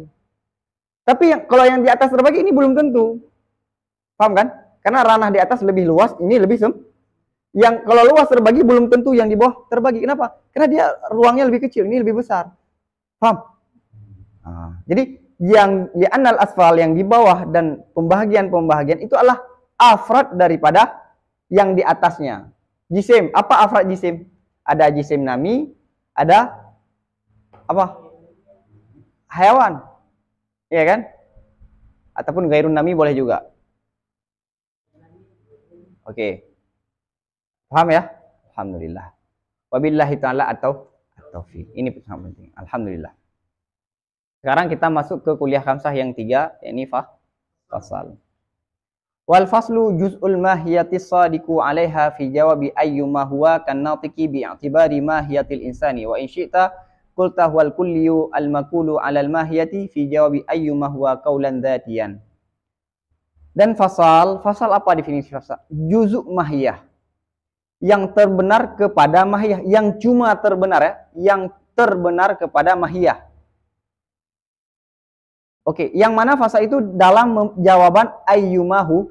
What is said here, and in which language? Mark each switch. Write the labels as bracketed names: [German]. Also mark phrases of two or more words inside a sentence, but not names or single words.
[Malay] Tapi kalau yang di atas terbagi ini belum tentu. Paham kan? Karena ranah di atas lebih luas, ini lebih yang kalau luas terbagi belum tentu yang di bawah terbagi. Kenapa? Karena dia ruangnya lebih kecil, ini lebih besar. Paham? Jadi yang di [Arabic] الأنا الأسفل [Malay] yang di bawah dan pembahagian-pembahagian itu adalah afrad daripada yang di atasnya. Jisim. Apa afrad jisim? Ada [Arabic] جسم نامٍ, [Malay] ada apa? Hayawan. Iya kan? Ataupun [Arabic] غير نامٍ [Malay] boleh juga. Oke. Paham ya? Alhamdulillah. [Arabic] وبالله تعالى atau taufiq. [Malay] Ini sangat penting. Alhamdulillah. Sekarang kita masuk ke [Arabic] كليات خمسة [Malay] yang 3, yakni fasal. [Arabic] والفصل جزء الماهية الصادق عليها في جواب أيما هو كالناطق باعتبار ماهية الإنسان وإن شئت قلت هو الكلي المقول على الماهية في جواب أيما هو قولا ذاتيا. [Malay] Dan fasal apa definisi fasal? [Arabic] جزء ماهية. [Malay] Yang terbenar kepada mahiyah, yang cuma terbenar ya, yang terbenar kepada mahiyah. Oke, yang mana fasal itu dalam jawaban ayyumahu.